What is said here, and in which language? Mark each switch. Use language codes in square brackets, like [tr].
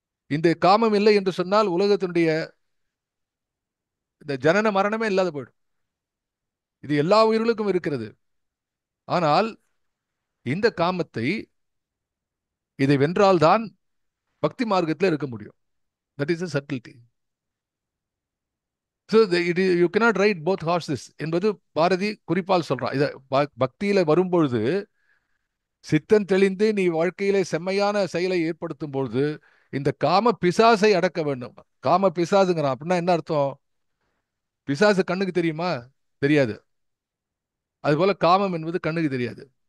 [ta] இந்த காமம் இல்லை என்று சொன்னால் உலகத்தினுடைய இந்த ஜனன மரணமே இல்லாத போயிடும். இது எல்லா உயிர்களுக்கும் இருக்கிறது. ஆனால் இந்த காமத்தை, இதை வென்றால்தான் பக்தி மார்க்கத்தில் இருக்க முடியும். [en] That is a subtlety. So you cannot ride both horses [ta] என்பது பாரதி குறிப்பால் சொல்றான். இத பக்தியில வரும்பொழுது சித்தன் தெளிந்து நீ வாழ்க்கையிலே செம்மையான செயலை ஏற்படுத்தும் பொழுது இந்த காம பிசாசை அடக்க வேண்டும். காம பிசாசுங்கிறான் அப்படின்னா என்ன அர்த்தம்? பிசாசு கண்ணுக்கு தெரியுமா? தெரியாது. அதுபோல காமம் என்பது கண்ணுக்கு தெரியாது.